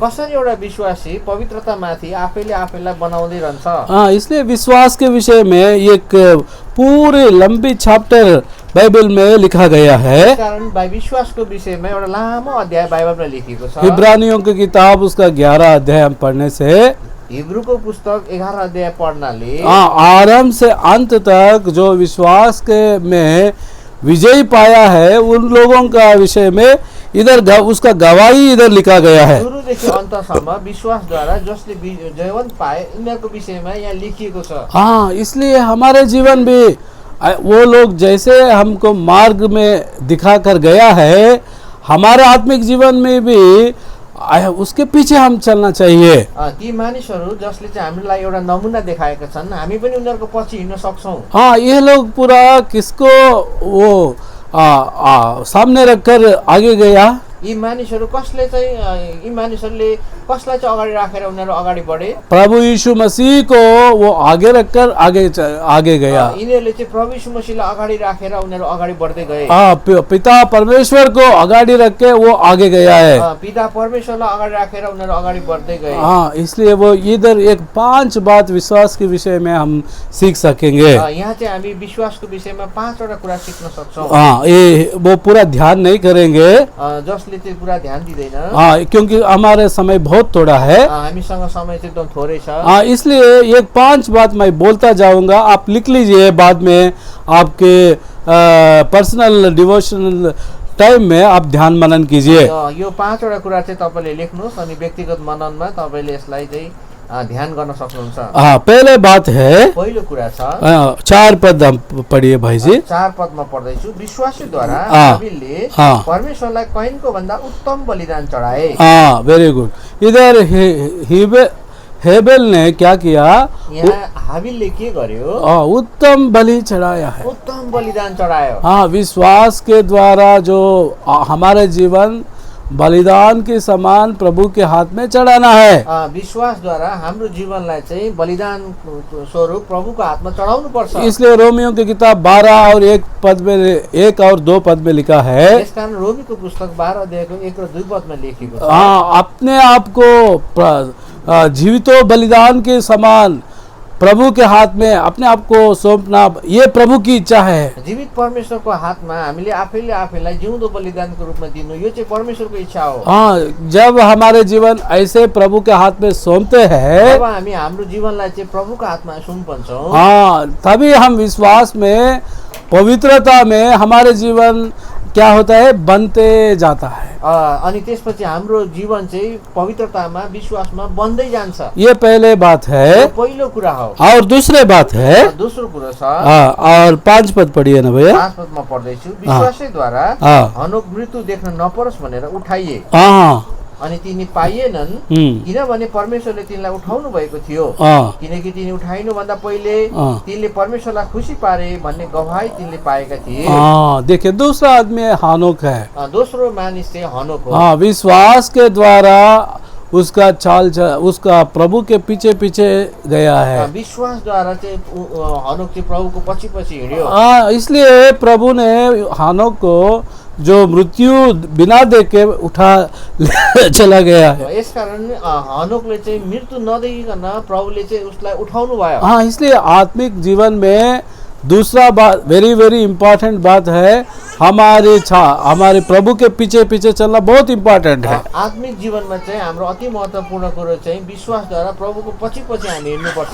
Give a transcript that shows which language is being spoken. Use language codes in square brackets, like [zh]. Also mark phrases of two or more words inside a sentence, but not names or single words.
[ne] कसरी एउटा विश्वासी पवित्रता माथि आफैले आफैलाई बनाउँदै रहन्छ। [hi] इसलिए विश्वास के विषय में एक पूरी लंबी चैप्टर बाइबल में लिखा गया है। [ne] कारण विश्वासको विषयमा एउटा लामो अध्याय बाइबलमा लेखिएको छ। [hi] इब्रानियों की किताब उसका 11 अध्याय हम पढ़ने से, [ne] हिब्रूको पुस्तक 11 अध्याय पढ्नाले [hi] आरंभ से अंत तक जो विश्वास के में विजय पाया है उन लोगों का विषय में इधर उसका गवाही इधर लिखा गया है। [ne] सुरुदेखि अन्तसम्म विश्वासद्वारा जसले जयवन्त पाए उनीहरूको विषयमा यहाँ लेखिएको छ। [hi] इसलिए हमारे जीवन भी वो लोग जैसे हमको मार्ग में दिखाकर गया है, हमारे आत्मिक जीवन में भी उसके पीछे हम चलना चाहिए। [ne] ती मानिसहरू जसले चाहिँ हामीलाई एउटा नमुना देखाएका छन्, हामी पनि उनीहरूको पछि हिँड्न सक्छौं। [hi] ये लोग पूरा किसको वो सामने रखकर आगे गया? [ne] यी मानिसहरूले कसलाई चाहिँ अगाडि राखेर उनीहरू अगाडि बढे? [hi] प्रभु यीशु मसीह को वो आगे रखकर आगे गया। [ne] यिनीहरूले चाहिँ प्रभु यीशु मसीहलाई अगाडि राखेर उनीहरू अगाडि बढ्दै गए। [hi] पिता परमेश्वर को अगाडि रख के वो आगे गया है। [ne] पिता परमेश्वरलाई अगाडि राखेर उनीहरू अगाडि बढ्दै गए। [hi] इसलिए वो इधर एक 5 बात विश्वास के विषय में हम सीख सकेंगे। [ne] यहाँ चाहिँ हामी विश्वासको विषयमा 5 वटा कुरा सिक्न सक्छौं। [hi] ये वो पूरा ध्यान नहीं करेंगे, [ne] जसले चाहिँ पूरा ध्यान दिँदैन, [hi] क्योंकि हमारे समय बहुत थोड़ा है। [ne] हामीसँग समय चाहिँ एकदम थोरै छ। [hi] इसलिए एक 5 बात मैं बोलता जाऊंगा, आप लिख लीजिए, बाद में आपके [en] personal devotional time [hi] में आप ध्यान मनन कीजिए। [ne] यो 5 वटा कुरा चाहिँ तपाईले लेख्नुस् अनि व्यक्तिगत मननमा तपाईले यसलाई चाहिँ ध्यान गर्न सक्नुहुन्छ। [hi] पहले बात है, [ne] पहिलो कुरा छ [hi] 4 पद हम पढ़िए भाई जी। [ne] 4 पदमा पढ्दैछु। विश्वासद्वारा हाबिलले परमेश्वरलाई कैनको भन्दा उत्तम बलिदान चढाए। [en] very good. [hi] इधर हेबेल ने क्या किया? [ne] यहाँ हाबिलले के गर्यो? [hi] उत्तम बलि चढ़ाया है। [ne] उत्तम बलिदान चढायो। [hi] विश्वास के द्वारा जो हमारे जीवन बलिदान के समान प्रभु के हाथ में चढ़ाना है। [ne] विश्वासद्वारा हाम्रो जीवनलाई चाहिँ बलिदान स्वरूप प्रभुको हातमा चढाउनु पर्छ। [hi] इसलिए रोमियो की किताब 12 और 1 पद में 1 और 2 पद में लिखा है। [ne] यसकारण रोमीको पुस्तक 12 अध्यायको 1 र 2 पदमा लेखिएको छ। [hi] अपने आप को जीवितो बलिदान के समान प्रभु के हाथ में अपने आप को सौंपना ये प्रभु की इच्छा है। [ne] जीवित परमेश्वरको हातमा हामीले आफैले आफैलाई जिउँदो बलिदानको रूपमा दिनु यो चाहिँ परमेश्वरको इच्छा हो। [hi] हाँ, जब हमारे जीवन ऐसे प्रभु के हाथ में सौंपते हैं, [ne] जब हामी हाम्रो जीवनलाई चाहिँ प्रभुको हातमा सुम्पन्छौँ, [hi] हाँ, तभी हम विश्वास में, पवित्रता में हमारे जीवन क्या होता है, बनते जाता है। [ne] अनि त्यसपछि हाम्रो जीवन चाहिँ पवित्रतामा विश्वासमा बन्दै जान्छ। [hi] ये पहले बात है। [ne] यो पहिलो कुरा हो। [hi] और दूसरे बात है, [ne] दोस्रो कुरा छ, [hi] और 5 पद पढ़िए ना भैया। [ne] 5 पदमा पढ्दैछु। विश्वासैद्वारा हनोक मृत्यु देख्न नपरोस् भनेर उठाइए अनि तिनी पाइएनन्, किनभने परमेश्वरले तिनलाई उठाउनु भएको थियो। किनकि तिनी उठाइनु भन्दा पहिले तिनले परमेश्वरलाई खुसी पारे भन्ने गवाही तिनले पाएका थिए। [hi] देखिए, दूसरा आदमी हनोक है। [ne] दोस्रो मानिस चाहिँ हनोक हो। [hi] विश्वास के द्वारा उसका उसका प्रभु के पीछे पीछे गया है। [ne] विश्वासद्वारा चाहिँ हनोक चाहिँ प्रभुको पछि पछि हिँड्यो। [hi] इसलिए प्रभु ने हनोक को जो मृत्यु बिना देखे उठा चला गया है। [ne] यसकारण हनोकले चाहिँ मृत्यु नदेखिकन प्रभुले चाहिँ उसलाई उठाउनु भयो। [hi] हाँ, इसलिए आत्मिक जीवन में दूसरा बात, [en] very very important [hi] बात है, हमारे प्रभु के पीछे पीछे चलना बहुत इम्पोर्टेंट है। [ne] आत्मिक जीवनमा चाहिँ हाम्रो अति महत्त्वपूर्ण कुरो चाहिँ विश्वासद्वारा प्रभुको पछि पछि हामी हिँड्नुपर्छ।